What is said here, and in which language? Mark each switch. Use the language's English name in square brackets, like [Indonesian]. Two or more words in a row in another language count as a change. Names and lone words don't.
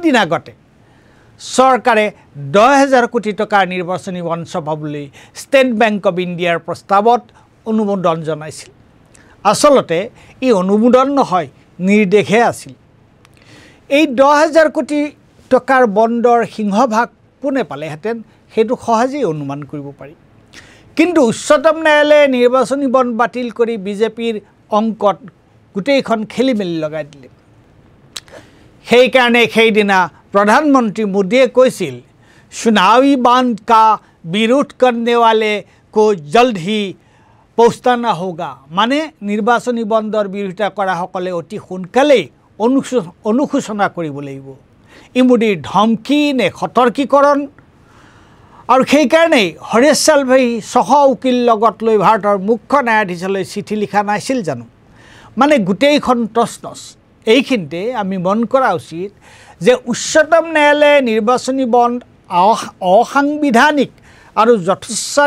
[Assamese] দিন আগতে চৰকাৰে 10,000 কোটি টকাৰ নিৰ্বাচনী বণ্ড ছপাবলৈ ষ্টেট বেংক অফ ইণ্ডিয়াৰ প্ৰস্তাৱত অনুমোদন জনাইছিল আসলতে ই অনুমোদন নহয় নিৰ্দেশহে আছিল এই 10,000 কোটি টকাৰ বণ্ডৰ সিংহভাগ কোনে পালেহেঁতেন সেইটো সহজেই অনুমান কৰিব পাৰি কিন্তু উচ্চতম ন্যায়ালয়ে নিৰ্বাচনী বণ্ড বাতিল কৰি বিজেপিৰ অংকত গোটেইখন খেলিমেলি লগাই দিলে সেইকাৰণে সেইদিনা প্ৰধানমন্ত্ৰী মোদীয়ে কৈছিল [Hindi] চুনাवी बांध का विरोध करने वाले को जल्द ही पहुंचाना होगा [Assamese] মানে নিৰ্বাচনী বণ্ডৰ বিৰোধিতা কৰা সকলে অতি সোনকালেই অনুশোচনা কৰিব লাগিব ই মোদীৰ ধমকি নে সতৰ্কীকৰণ আৰু সেইকাৰণে হৰেশ সালভেই সহ উকিল লগত লৈ ভাৰতৰ মুখ্য ন্যায়াধীশলৈ চিঠি লিখা নাছিল জানো মানে গোটেইখন তছনছ এইখিনিতে আমি মন কৰা উচিত যে উচ্চতম ন্যায়ালয়ে নিৰ্বাচনী বণ্ড অসাংবিধানিক আৰু যথেচ্ছাৰী